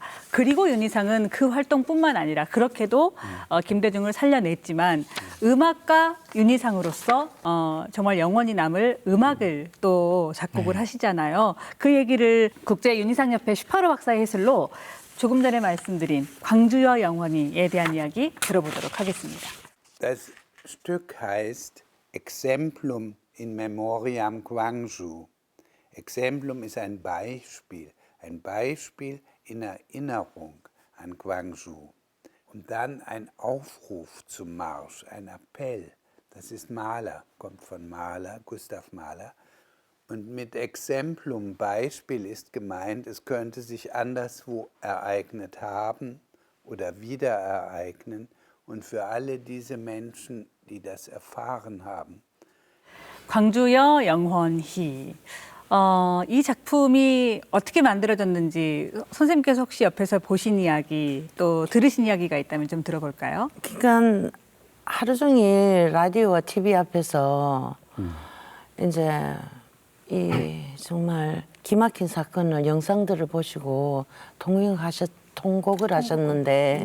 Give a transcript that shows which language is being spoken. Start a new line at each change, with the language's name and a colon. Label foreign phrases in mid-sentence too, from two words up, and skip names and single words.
Korean: 그리고 윤희상은 그 활동뿐만 아니라 그렇게도 김대중을 살려냈지만 음악가 윤희상으로서 정말 영원히 남을 음악을 또 작곡을 하시잖아요. 그 얘기를 국제 윤희상협회 슈파로 박사의 해설로 조금 전에 말씀드린 광주여 영원히에 대한 이야기 들어보도록 하겠습니다.
German: Das Stück heißt Exemplum in Memoriam Gwangju. Exemplum ist ein Beispiel in Erinnerung an Gwangju. Und dann ein Aufruf zum Marsch, ein Appell. Das ist Mahler, kommt von Mahler, Gustav Mahler. Und mit Exemplum, Beispiel, ist gemeint, es könnte sich anderswo ereignet haben oder wieder ereignen. Und für alle diese Menschen, die das erfahren haben.
Korean: 광주여 영원히. 이 작품이 어떻게 만들어졌는지 선생님께서 혹시 옆에서 보신 이야기 또 들으신 이야기가 있다면 좀 들어볼까요? 그러니까 하루 종일 라디오와 TV 앞에서 이제 이 정말 기막힌 사건을 영상들을 보시고 통곡을 하셨는데